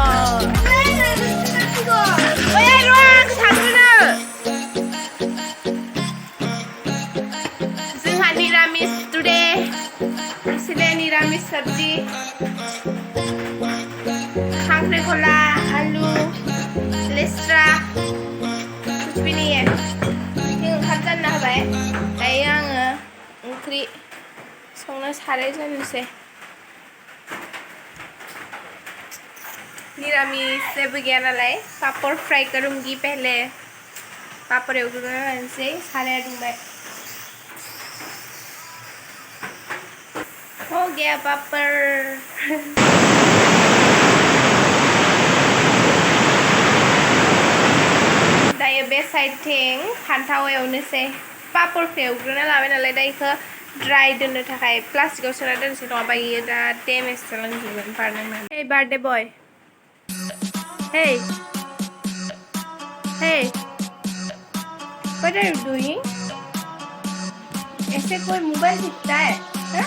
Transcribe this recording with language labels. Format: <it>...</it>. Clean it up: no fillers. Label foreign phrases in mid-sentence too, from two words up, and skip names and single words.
<brx>ओइ र' आं थांग्रोनो. जोंहा निरामिस टुडे.</brx> <hi>इसलिए निरामिस सब्जी खांख्रिखला आलू लेस्रा कुछ भी नहीं है.</hi> <brx>ओंखाम जानना होबाय. दायो आङो ओंख्रि संनो साराय जानोसै. निरामिस जेबो गैया नालाय</brx> <hi>पापड़ फ्राई करूंगी पहले पापड़</hi> <brx>एवग्रोना लानोसै साराया दुंबाय हो गया पापड़ दायो बे साइडथिं फान्थाव एवनोसै पापड़खौ एवग्रोना लाबाय नालाय दा इखौ ड्राई दोननो थाखाय प्लास्टिकआव सोना दोनसै नङाबा इयो दा डेमेज जालांजोबगोन बारनांनानै</brx> <en>hey birthday boy Hey, hey, what are you doing?</en> <hi>ऐसे कोई मोबाइल दिखता है? हाँ?</hi>